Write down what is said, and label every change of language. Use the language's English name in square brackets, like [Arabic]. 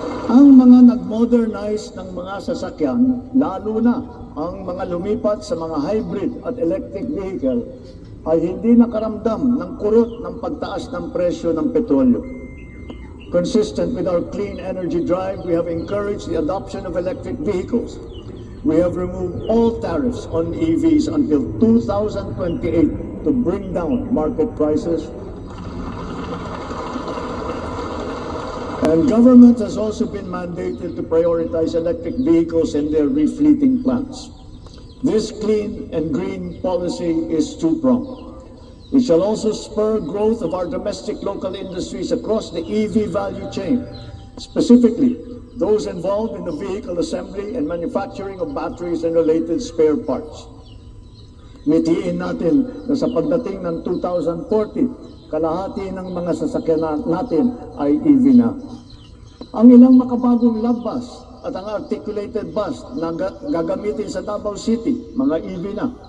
[Filipino] Ang mga nag-modernize ng mga sasakyan, lalo na ang mga lumipat sa mga hybrid at electric vehicle, ay hindi nakaramdam ng kurot ng pagtaas ng presyo ng petrolyo. [English] Consistent with our clean energy drive, we have encouraged the adoption of electric vehicles. We have removed all tariffs on EVs until 2028 to bring down market prices. And government has also been mandated to prioritize electric vehicles in their refleeting plans. This clean and green policy is two-pronged. It shall also spur growth of our domestic local industries across the EV value chain, specifically those involved in the vehicle assembly and manufacturing of batteries and related spare parts. [Filipino] Mitiin natin na sa pagdating ng 2040, kalahati ng mga sasakyan natin ay EV na. Ang ilang makabagong labbas at ang articulated bus na gagamitin sa Davao City, mga EV na.